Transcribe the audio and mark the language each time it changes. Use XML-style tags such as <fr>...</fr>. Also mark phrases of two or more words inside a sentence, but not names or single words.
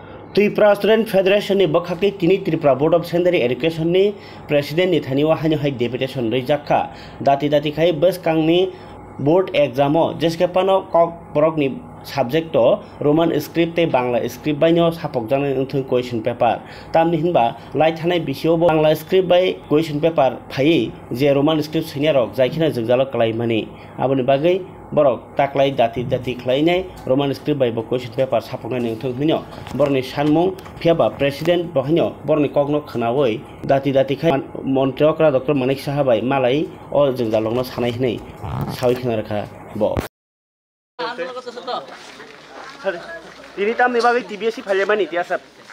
<trp>त्रिपुरा स्टूडेंट फेडरेशन नि बखाकि तिनि त्रिपुरा</trp> <en>Board of Secondary Education</en> <trp>नि प्रेसिडेंट नि थानि वाहानि हाय डेपुटेशन रैजाखा दाति खाय बस कांगनि बोर्ड एग्जामो जेसके पानो कक बरकनि सब्जेक्ट</trp> <en>Roman script</en> <trp>ते</trp> <en>Bangla script</en> <trp>बायनो सापक जानाय उन्थों</trp> <en>question paper</en> <trp>तामनि हिनबा लाइ थानाय बिसियाव</trp> <en>Bangla script</en> <trp>बाय</trp> <en>question paper</en> <trp>फायै जे</trp> <en>Roman script</en> <trp>सैनिया रक जायखिना जोगजाल कलायमानि आबोनि बागै बरक ताक्लाय दाति खलायनाय</trp> <en>Roman script</en> <trp>बाय</trp> <en>question paper</en> <trp>सापकनाय उन्थों हिनो बरनि सानमुं फियाबा प्रेसिडेंट बहिनो बरनि कगनो खनावै दाति खाय मन्त्रियकरा डॉक्टर मानिक साहाबाय मालाय अ जोगजालनो सानाय हिनै सावै खनारखा ब Ini tam ni bagi TBS फाले मानि तिया सब</trp>